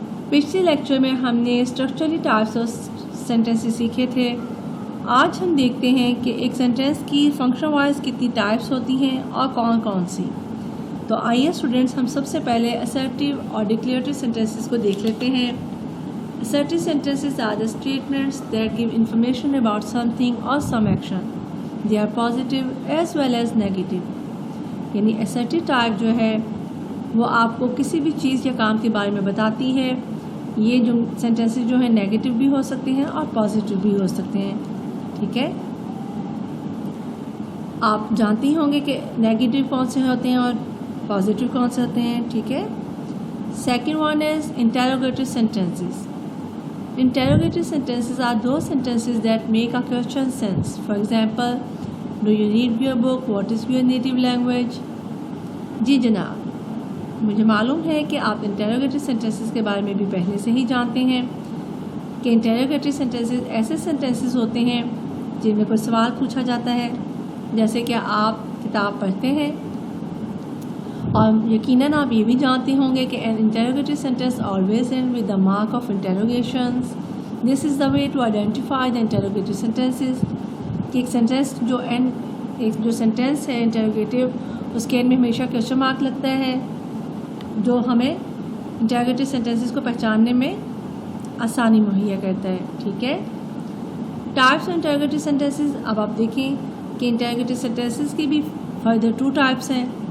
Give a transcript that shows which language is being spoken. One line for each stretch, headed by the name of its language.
Urdu: پچھلے لیکچر میں ہم نے اسٹرکچرلی ٹائپس آف سینٹنسز سیکھے تھے. آج ہم دیکھتے ہیں کہ ایک سینٹنس کی فنکشن وائز کتنی ٹائپس ہوتی ہیں اور کون کون سی. تو آئیے اسٹوڈنٹس ہم سب سے پہلے assertive اور declarative sentences کو دیکھ لیتے ہیں.
English: Assertive sentences are the statements that give information about something or some action. They are positive as well as negative.
Urdu: یعنی assertive type جو ہے وہ آپ کو کسی بھی چیز یا کام کے بارے میں بتاتی ہے. یہ جو sentences جو ہیں نیگیٹو بھی ہو سکتے ہیں اور پازیٹیو بھی ہو سکتے ہیں. ٹھیک ہے, آپ جانتی ہوں گے کہ نیگیٹو کون سے ہوتے ہیں اور پازیٹیو کون سے ہوتے ہیں. ٹھیک ہے.
English: Second one is interrogative sentences. Interrogative sentences are those sentences that make a question sense. For example, do you read your book? What is your native language?
Urdu: جی جناب, مجھے معلوم ہے کہ آپ انٹیروگیٹو سینٹنسز کے بارے میں بھی پہلے سے ہی جانتے ہیں کہ انٹیروگیٹو سینٹنسز ایسے سینٹنسز ہوتے ہیں جن میں کوئی سوال پوچھا جاتا ہے. جیسے کہ آپ کتاب پڑھتے ہیں اور یقیناً آپ یہ بھی جانتے ہوں گے کہ
English: an interrogative sentence always ends with the mark of interrogations. This is the way to identify the interrogative sentences.
Urdu: کہ ایک سینٹنس جو سینٹنس ہے انٹیروگیٹو, اس کے اینڈ میں ہمیشہ کویسچن مارک لگتا ہے جو ہمیں انٹیروگیٹو سینٹنسز کو پہچاننے میں آسانی مہیا کرتا ہے. ٹھیک ہے. Types of انٹیروگیٹو sentences. اب آپ دیکھیں کہ انٹیروگیٹو سینٹنسز کی بھی فردر 2 ٹائپس ہیں.